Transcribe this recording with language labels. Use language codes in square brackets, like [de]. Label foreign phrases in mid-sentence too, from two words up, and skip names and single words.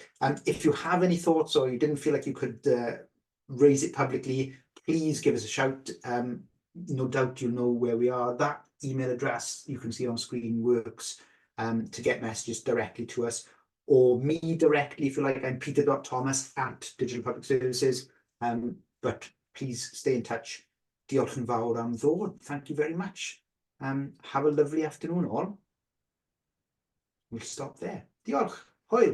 [en] And if you have any thoughts or you didn't feel like you could raise it publicly, please give us a shout. No doubt you'll know where we are. That email address you can see on screen works to get messages directly to us, or me directly if you like. I'm peter.thomas@digitalpublicservices. But please stay in touch. [cy] Diolch yn fawr am ddod. [en] Thank you very much. Have a lovely afternoon all. We'll stop there. [cy] Diolch. Hwyl.